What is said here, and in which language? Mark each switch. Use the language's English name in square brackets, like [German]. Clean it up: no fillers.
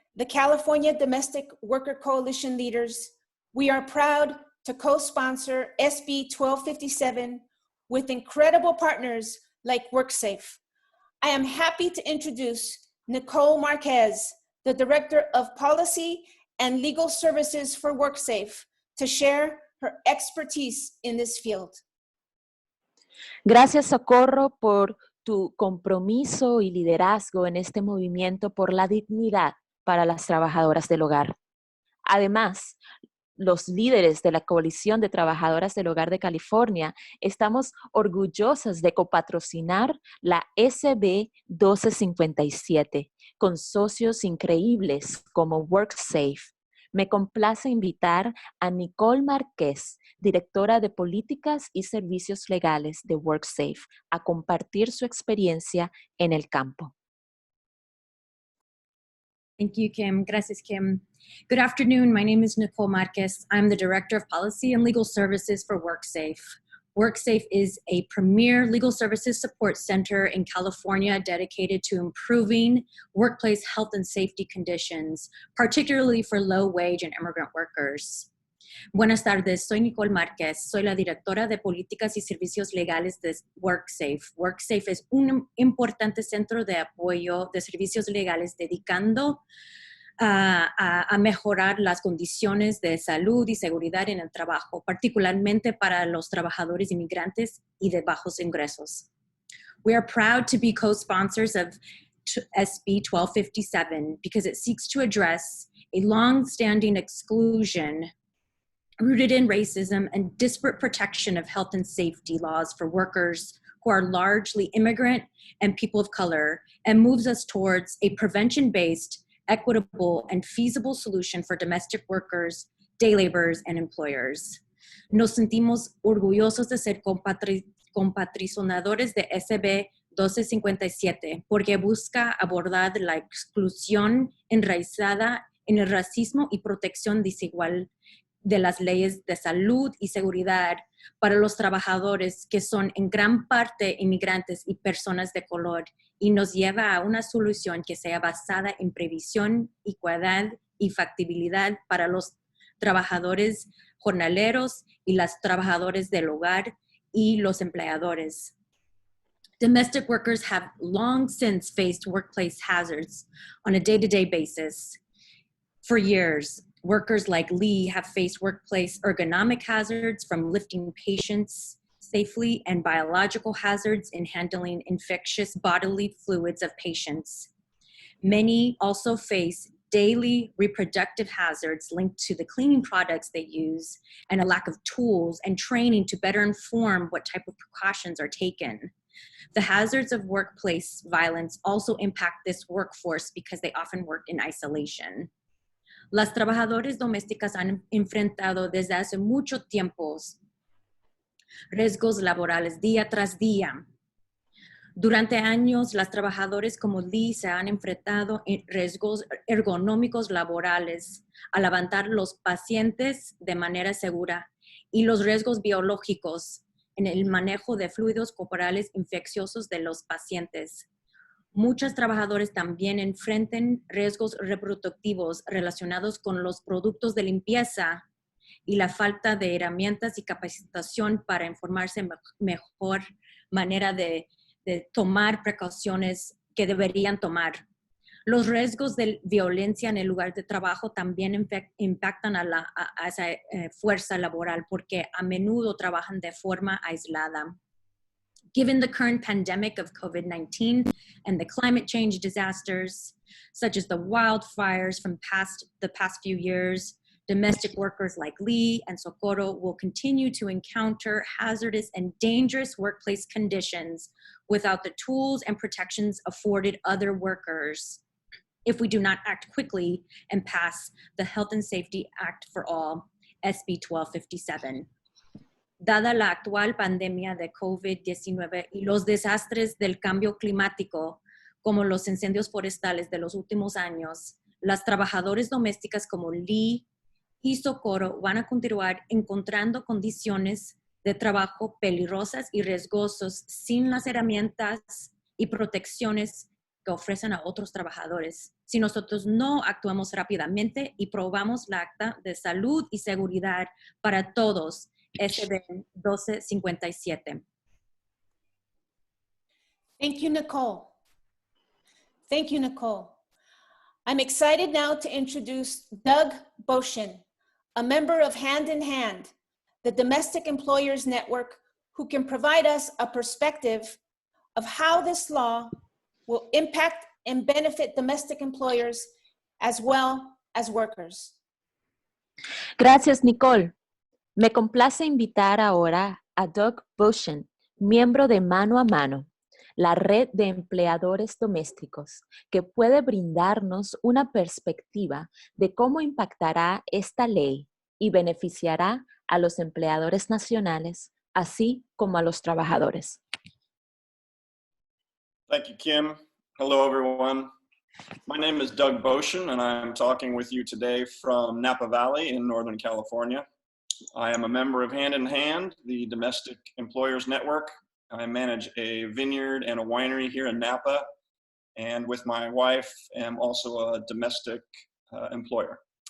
[English] the California Domestic Worker Coalition leaders, we are proud to co-sponsor SB 1257 with incredible partners like WorkSafe. I am happy to introduce Nicole Marquez, the Director of Policy and Legal Services for WorkSafe, to share her expertise in this field. [Spanish] Gracias, Socorro, por tu compromiso y liderazgo en este movimiento por la dignidad para las trabajadoras del hogar. Además, los líderes de la Coalición de Trabajadoras del Hogar de California estamos orgullosas de copatrocinar la SB 1257 con socios increíbles como WorkSafe. Me complace invitar a Nicole Márquez, directora de Políticas y Servicios Legales de WorkSafe, a compartir su experiencia en el campo. [English] Thank you, Kim. [Spanish] Gracias, Kim. [English] Good afternoon. My name is Nicole Marquez. I'm the Director of Policy and Legal Services for WorkSafe. WorkSafe is a premier legal services support center in California dedicated to improving workplace health and safety conditions, particularly for low-wage and immigrant workers. [Spanish] Buenas tardes, soy Nicole Márquez, soy la directora de Políticas y Servicios Legales de WorkSafe. WorkSafe es un importante centro de apoyo de servicios legales dedicando a mejorar las condiciones de salud y seguridad en el trabajo, particularmente para los trabajadores inmigrantes y de bajos ingresos. [English] We are proud to be co-sponsors of SB 1257 because it seeks to address a long-standing exclusion rooted in racism and disparate protection of health and safety laws for workers who are largely immigrant and people of color, and moves us towards a prevention-based, equitable, and feasible solution for domestic workers, day laborers, and employers. [Spanish] Nos sentimos orgullosos de ser compatricionadores de SB 1257 porque busca abordar la exclusión enraizada en el racismo y protección desigual de las leyes de salud y seguridad para los trabajadores que son en gran parte inmigrantes y personas de color, y nos lleva a una solución que sea basada en previsión, equidad y factibilidad para los trabajadores jornaleros y las trabajadoras del hogar y los empleadores. [English] Domestic workers have long since faced workplace hazards on a day-to-day basis. For years, workers like Lee have faced workplace ergonomic hazards from lifting patients safely and biological hazards in handling infectious bodily fluids of patients. Many also face daily reproductive hazards linked to the cleaning products they use and a lack of tools and training to better inform what type of precautions are taken. The hazards of workplace violence also impact this workforce because they often work in isolation. [Spanish] Las trabajadoras domésticas han enfrentado desde hace mucho tiempo riesgos laborales día tras día. Durante años, las trabajadoras como Lee se han enfrentado en riesgos ergonómicos laborales al levantar los pacientes de manera segura y los riesgos biológicos en el manejo de fluidos corporales infecciosos de los pacientes. Muchos trabajadores también enfrentan riesgos reproductivos relacionados con los productos de limpieza y la falta de herramientas y capacitación para informarse mejor manera de tomar precauciones que deberían tomar. Los riesgos de violencia en el lugar de trabajo también impactan a esa fuerza laboral porque a menudo trabajan de forma aislada. [English] Given the current pandemic of COVID-19 and the climate change disasters, such as the wildfires from the past few years, domestic workers like Lee and Socorro will continue to encounter hazardous and dangerous workplace conditions without the tools and protections afforded other workers if we do not act quickly and pass the Health and Safety Act for All, SB 1257. [Spanish] Dada la actual pandemia de COVID-19 y los desastres del cambio climático, como los incendios forestales de los últimos años, las trabajadoras domésticas como Lee y Socorro van a continuar encontrando condiciones de trabajo peligrosas y riesgosas sin las herramientas y protecciones que ofrecen a otros trabajadores si nosotros no actuamos rápidamente y probamos la acta de salud y seguridad para todos, SB1257. [English] Thank you, Nicole. Thank you, Nicole. I'm excited now to introduce Doug Boshin, a member of Hand in Hand, the Domestic Employers Network, who can provide us a perspective of how this law will impact and benefit domestic employers as well as workers. [Spanish] Gracias, Nicole. Me complace invitar ahora a Doug Boshin, miembro de Mano a Mano, la red de empleadores domésticos, que puede brindarnos una perspectiva de cómo impactará esta ley y beneficiará a los empleadores nacionales, así como a los trabajadores. [English] Thank you, Kim. Hello, everyone. My name is Doug Boshin, and I'm talking with you today from Napa Valley in Northern California. I am a member of Hand in Hand, the Domestic Employers Network. I manage a vineyard and a winery here in Napa, and with my wife, am also a domestic employer.